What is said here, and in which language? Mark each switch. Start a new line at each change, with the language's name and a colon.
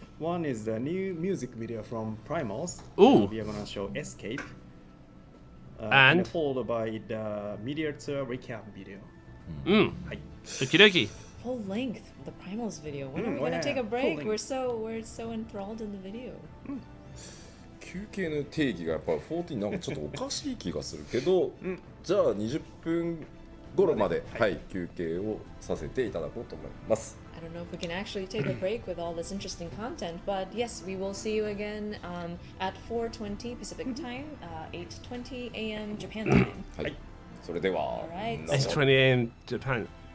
English: One is the new music video from Primals. Ooh. We are gonna show Escape. And? Followed by the media tour recap video. Hi. Okie dokie. Full length, the Primals video. When are we Oh, gonna yeah, take a full break? length. We're so enthralled in the video.
Japanese: 休憩の定義がやっぱ14なんかちょっとおかしい気がするけど、じゃあ20分頃まで、はい休憩をさせていただこうと思います。
English: I don't know if we can actually take a break with all this interesting content, but yes, we will see you again at 4:20 Pacific time, 8:20 a.m. Japan time.
Japanese: はい。それでは、
English: Alright. It's 20 a.m. Japan.